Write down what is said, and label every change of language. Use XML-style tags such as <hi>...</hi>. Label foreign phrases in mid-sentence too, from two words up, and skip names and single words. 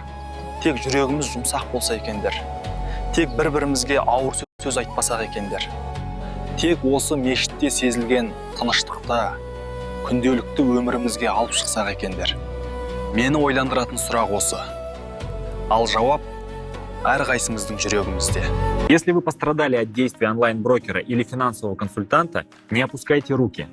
<kk>Тек жүрегіміз жұмсақ болса екендер. Тек бір-бірімізге ауыр сөз айтпасақ екендер. Тек осы мешітте сезілген тыныштықты, күнделікті өмірімізге алып шықсақ екендер. Мені ойландыратын сұрақ осы. Ал жауап әрқайсымыздың жүрегімізде.</kk> <ru>Если вы пострадали от действий онлайн-брокера или финансового консультанта, не опускайте руки.</ru>